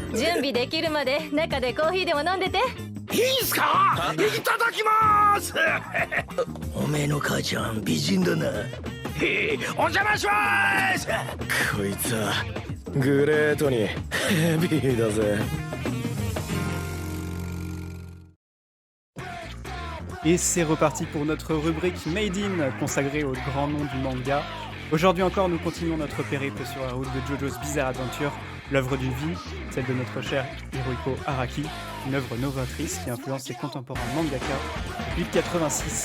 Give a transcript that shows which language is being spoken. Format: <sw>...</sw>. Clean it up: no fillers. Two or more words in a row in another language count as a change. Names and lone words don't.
<ja>準備できるまで中でコーヒーでも飲んでて。いいんすかいただきますおめえの母ちゃん美人だなお邪魔しますこいつはグレートにヘビーだぜ</ja> <fr>Et c'est reparti pour notre rubrique Made in, consacrée aux grands noms du manga. Aujourd'hui encore, nous continuons notre périple sur la route de JoJo's Bizarre Adventure, l'œuvre d'une vie, celle de notre cher Hirohiko Araki, une œuvre novatrice qui influence les contemporains mangaka depuis 1986.</fr>